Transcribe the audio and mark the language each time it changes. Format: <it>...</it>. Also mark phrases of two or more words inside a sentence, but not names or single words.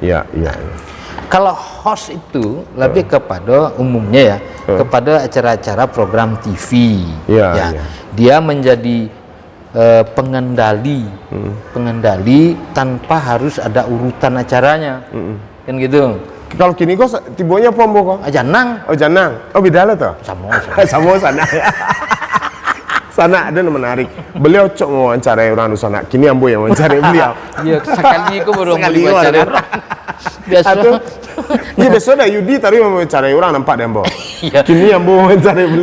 <id>Kalau host itu lebih kepada umumnya kepada acara-acara program TV. Dia menjadi pengendali tanpa harus ada urutan acaranya. Kan gitu.</id> <min>Kalau kini kok tibonya pombo kok? Janang. Janang.</min> <id>Beda lah tuh. Sama sana. Sana ada yang menarik.</id> <min>Beliau cok mewawancarai orang di sana. Kini ambo yang mewawancarai beliau.</min> <id>Iya, sekali aku baru mewawancarai orang. Biasa. Biasa ada Yudi tadi mewawancarai orang, nampak deh ambo.</id> <min>Kini ambo mewawancarai beliau.</min>